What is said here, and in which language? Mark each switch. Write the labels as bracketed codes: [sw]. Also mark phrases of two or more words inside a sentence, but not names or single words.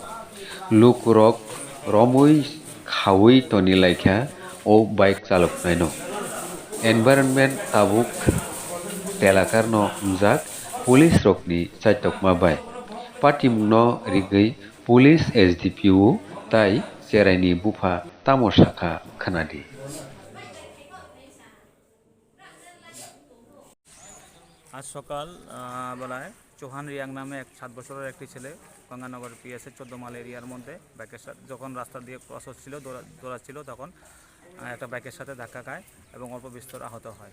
[trp] Lukurok romui khawi tonilaikha o bike chaloknaino. Environment tabuk telakarno wngjak police rokni chaitokma bai. Patimungno rigwi police SDPO tai cheraini bufa tamosakha khanadi. [bn] আজ সকাল বেলায় চৌহান রিয়াং নামে 7 বছরের একটি ছেলে গঙ্গানগর পিএসের 14 মাইল এরিয়ার মধ্যে বাইকের সাথে যখন রাস্তা দিয়ে ক্রস হচ্ছিল দৌড়াচ্ছিল তখন একটা বাইকের সাথে ধাক্কা খায় এবং অল্প বিস্তর আহত হয়।